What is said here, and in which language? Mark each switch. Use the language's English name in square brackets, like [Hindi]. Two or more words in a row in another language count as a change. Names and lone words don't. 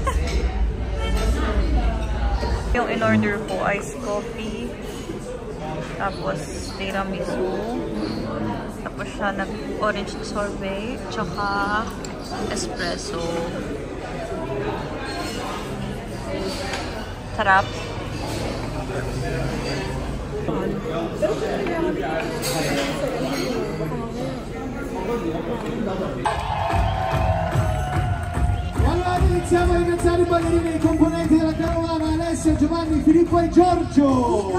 [Filipino] Yung in-order ko, [English] iced coffee. [Filipino] Tapos tiramisu. Tapos siya nag- [English] orange sorbet. [Filipino] Tsaka espresso. Sarap. [Italian] Allora iniziamo a ringraziare i ballerini e i componenti della carovana Alessia, Giovanni, Filippo e Giorgio,